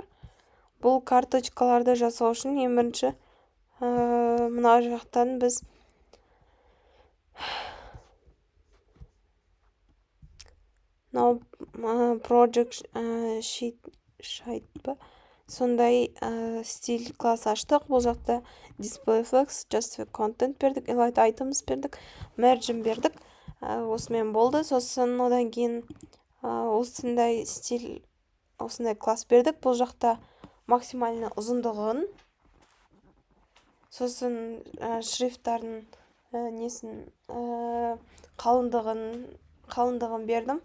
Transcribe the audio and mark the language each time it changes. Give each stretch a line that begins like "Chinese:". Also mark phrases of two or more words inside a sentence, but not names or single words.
Kazakh: Бұл карточкаларды жасау үшін ең бірінші мына жақтан біз
English: project sheet
Kazakh: сондай стиль класс аштық. Бұл жақта
English: display flex, justify content
Kazakh: бердік,
English: elite items
Kazakh: бердік, margin бердік. Осымен болды. Сосын одан кейін осындай стиль, осындай класс бердік. Бұл жақта максимальный ұзындығын, сосын шрифттардың несін қалындығын бердім.